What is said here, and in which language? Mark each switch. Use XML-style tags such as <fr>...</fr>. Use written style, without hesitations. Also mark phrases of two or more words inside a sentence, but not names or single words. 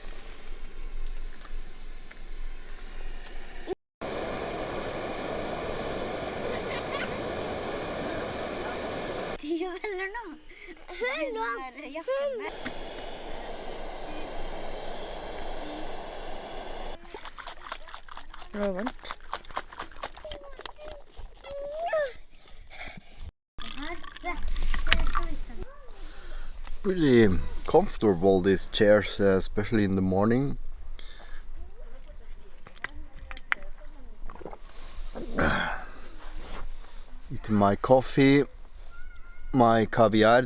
<no>Du velger nå. Hør nå. Det var varmt.</no> <en>Pretty comfortable, these chairs, especially in the morning. Eating my coffee, my caviar.</en>